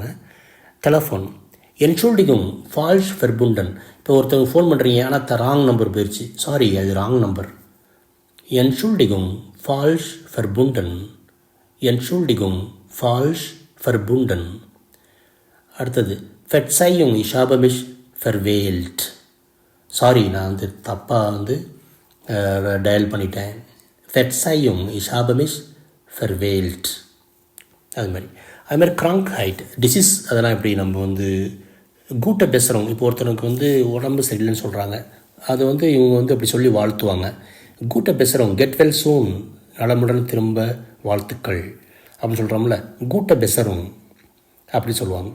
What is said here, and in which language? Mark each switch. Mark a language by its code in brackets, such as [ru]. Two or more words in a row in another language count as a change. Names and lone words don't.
[de] Telefon. Entschuldigung, falsch verbunden. [ta] இப்போ ஒருத்தவங்க ஃபோன் பண்ணுறீங்க, ஆனால் [en] wrong number [ta] போயிடுச்சு, சாரி அது [en] wrong number. [de] Entschuldigung, falsch verbunden. Entschuldigung, falsch verbunden. அடுத்தது Verzeihen, ich habe mich verwählt. [ta] சாரி, நான் வந்து தப்பாக வந்து டயல் பண்ணிட்டேன். [de] Verzeihen, ich habe mich verwählt. [ta] அதுமாதிரி Krankheit, டிசீஸ், அதெல்லாம் எப்படி நம்ம வந்து கூட்ட பேசுகிறவங்க. இப்போ ஒருத்தருக்கு வந்து உடம்பு சரியில்லைன்னு சொல்கிறாங்க, அது வந்து இவங்க வந்து அப்படி சொல்லி வாழ்த்துவாங்க. கூட்ட பேசுகிறவங்க [en] get well soon, [ta] நலமுடன் திரும்ப வாழ்த்துக்கள் அப்படின்னு சொல்கிறோம்ல, கூட்ட பேசுகிறவங்க அப்படி சொல்லுவாங்க.